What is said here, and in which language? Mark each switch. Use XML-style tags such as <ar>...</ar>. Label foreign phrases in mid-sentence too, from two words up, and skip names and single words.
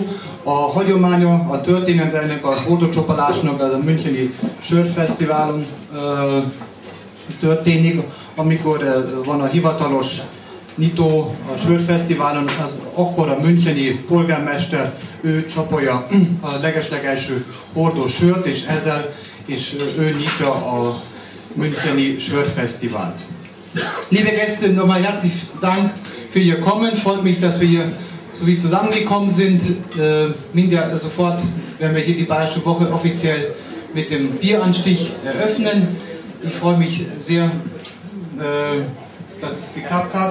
<hu>A hagyománya, a története ennek a hordócsapolásnak az a Müncheni Sörfesztiválon történik, amikor van a hivatalos nyitó a sörfesztiválon, akkor a müncheni polgármester, ő csapolja a legeslegelső hordós sört, és ezzel is ő nyitja a müncheni Sörfesztivált.</hu> <de>Liebe Gäste, nochmal herzlich Dank für Ihr Kommen. Freut mich, dass wir hier so wie zusammengekommen sind. Mindjárt sofort werden wir hier die Bayerische Woche offiziell mit dem Bieranstich eröffnen. Ich freue mich sehr, dass es geklappt hat.</de>